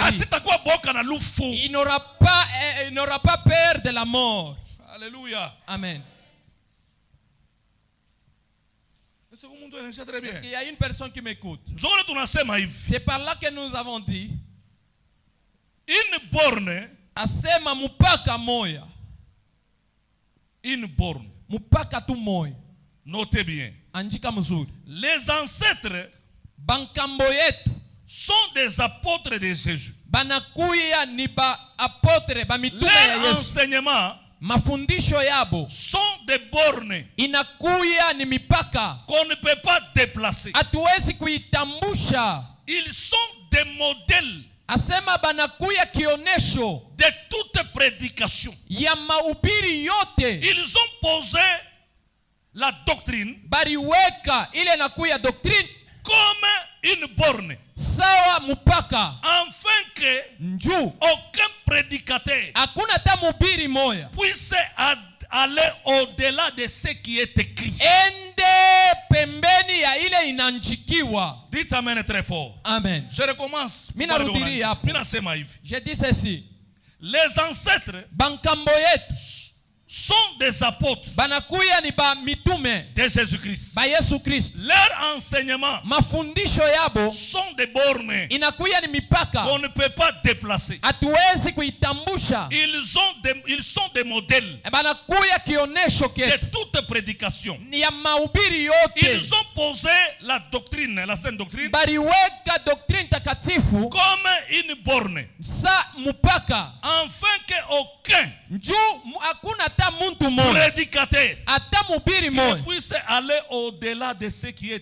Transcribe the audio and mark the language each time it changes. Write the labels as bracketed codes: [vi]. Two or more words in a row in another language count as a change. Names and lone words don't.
[fr] Il n'aura pas peur de la mort. Alléluia. Amen. Est-ce qu'il y a une personne qui m'écoute? C'est par là que nous avons dit une borne, [sw] asema mupaka moya. [fr] Une borne. [sw] Mupaka tu moya. [fr] Notez bien. [sw] Andika mzuri. [fr] Les ancêtres [sw] bankambo yetu [fr] sont des apôtres de Jésus. [sw] Banakuya ni ba apôtre ba mitume ya Yesu. [fr] Leurs enseignements [sw] mafundisho yabo [fr] sont des bornes [sw] inakuya ni mipaka [fr] qu'on ne peut pas déplacer. [sw] Hatuwezi kuitambusha. [fr] Ils sont des modèles [sw] asema banakuya kionesho [fr] de toute prédication. [sw] Ya mahubiri yote. [fr] Ils ont posé la doctrine [sw] bariweka ile nakuya doctrine [fr] comme une borne, [sw] sawa mupaka, [fr] afin que aucun prédicateur [sw] hakuna ta mhubiri moya [fr] puisse aller au-delà de ce qui est écrit. [sw] Ende pembeni ya ile inanjikiwa. [fr] Dites amen très fort. Amen. Je recommence. Je dis ceci. Les ancêtres [sw] bankambo yetu [fr] sont des apôtres [sw] banakuya ni ba mitume [fr] de Jésus-Christ. [sw] Ba Yesu Christ. [fr] Leurs enseignements [sw] mafundisho yabo [fr] sont des bornes [sw] inakuya ni mipaka [fr] qu'on ne peut pas déplacer. [sw] Hatuwezi kuitambusha. [fr] Ils sont des modèles [sw] banakuya kionesho [fr] de toute prédication. [sw] Ni ya mahubiri yote. [fr] Ils ont posé la doctrine, la sainte doctrine, [sw] bariweka doctrine takatifu [fr] comme une borne, [sw] sa mupaka, [fr] afin que aucun [sw] hakuna ta muntu [fr] prédicateur [sw] ata mubiri moya [fr] puisse aller au-delà de ce qui est écrit.